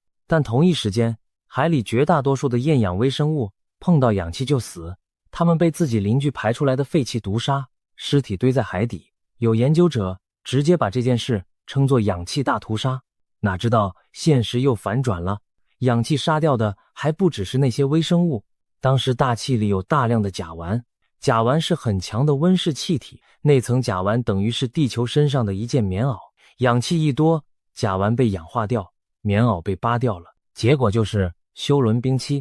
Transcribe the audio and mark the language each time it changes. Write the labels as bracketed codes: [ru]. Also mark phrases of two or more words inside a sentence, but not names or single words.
[zh] 但同一時間，海裡絕大多數的厭氧微生物碰到氧气就死，它們被自己鄰居排出來的廢氣毒殺，屍體堆在海底。有研究者直接把這件事稱作氧氣大屠殺。哪知道現實又反轉了，氧氣殺掉的還不只是那些微生物。當時大氣裡有大量的甲烷，甲烷是很強的溫室气體，那層甲烷等於是地球身上的一件棉襖。氧气一多，甲烷被氧化掉，棉襖被扒掉了，結果就是休倫冰期。